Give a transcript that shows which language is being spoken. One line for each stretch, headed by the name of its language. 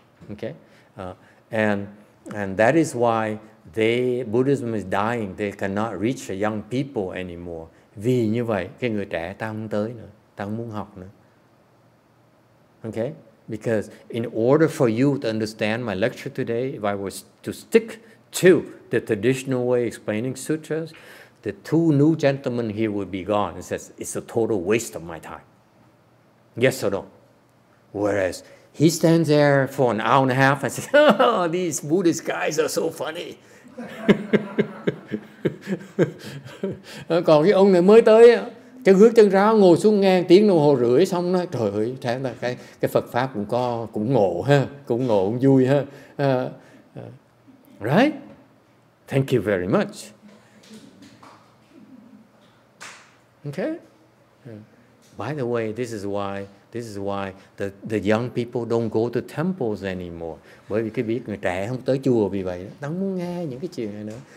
English: Okay, and that is why Buddhism is dying. They cannot reach the young people anymore.
Vietnamese: Vì như vậy, cái người trẻ ta không tới nữa, ta không muốn học nữa.
English: Okay, because in order for you to understand my lecture today, if I was to stick to the traditional way explaining sutras, the 2 new gentlemen here would be gone. It says it's a total waste of my time. Yes or no? Whereas he stands there for an hour and a half and says, "Oh, these Buddhist guys are so funny."
Vietnamese: Còn cái ông này mới tới, chân hước chân ráo ngồi xuống nghe tiếng đồng hồ rưỡi, xong nói trời ơi, thế là cái Phật pháp cũng ngộ ha, cũng ngộ, cũng vui ha.
English: Right? Thank you very much. Okay? By the way, this is why the young people don't go to temples anymore.
Vietnamese: Bởi vì cái biết người trẻ không tới chùa vì vậy, ta không muốn nghe những cái chuyện này nữa.